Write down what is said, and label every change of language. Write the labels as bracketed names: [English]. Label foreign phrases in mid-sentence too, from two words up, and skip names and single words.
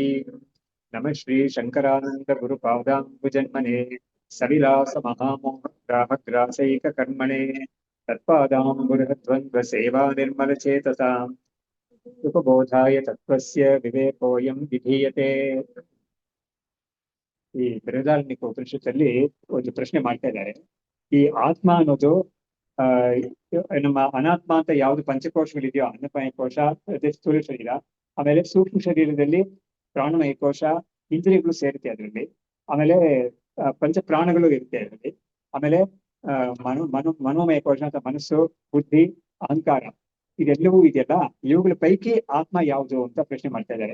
[Sanskrit] नमः श्री शङ्करानन्द गुरुपादाम्बुजन्मने सविलास महामोहग्राहग्रासैककर्मणे तत्पादाम्बुरद्वन्द्वसेवा निर्मलचेतसाम् उपबोधाय तत्त्वस्य विवेकोऽयं विधीयते। [Kannada] ಈ ಬೃಹದಾರಣ್ಯಕ ಉಪನಿಷತ್ತಲ್ಲಿ ಒಂದು ಪ್ರಶ್ನೆ ಮಾಡ್ತಾ ಇದ್ದಾರೆ. ಈ ಆತ್ಮ ಅನ್ನೋದು ನಮ್ಮ ಅನಾತ್ಮ ಅಂತ ಯಾವ್ದು ಪಂಚಕೋಶಗಳಿದೆಯೋ ಅನ್ನಮಯ ಕೋಶ, ಸ್ಥೂಲ ಶರೀರ, ಆಮೇಲೆ ಸೂಕ್ಷ್ಮ ಶರೀರದಲ್ಲಿ ಪ್ರಾಣಮಯ ಕೋಶ, ಇಂದ್ರಿಯಗಳು ಸೇರುತ್ತೆ ಅದರಲ್ಲಿ, ಆಮೇಲೆ ಪಂಚ ಪ್ರಾಣಗಳು ಇರುತ್ತೆ ಅದರಲ್ಲಿ, ಆಮೇಲೆ ಮನೋಮಯ ಕೋಶ ಅಂತ ಮನಸ್ಸು, ಬುದ್ಧಿ, ಅಹಂಕಾರ ಇದೆಲ್ಲವೂ ಇದೆಯಲ್ಲ, ಇವುಗಳ ಪೈಕಿ ಆತ್ಮ ಯಾವುದು ಅಂತ ಪ್ರಶ್ನೆ ಮಾಡ್ತಾ ಇದ್ದಾರೆ.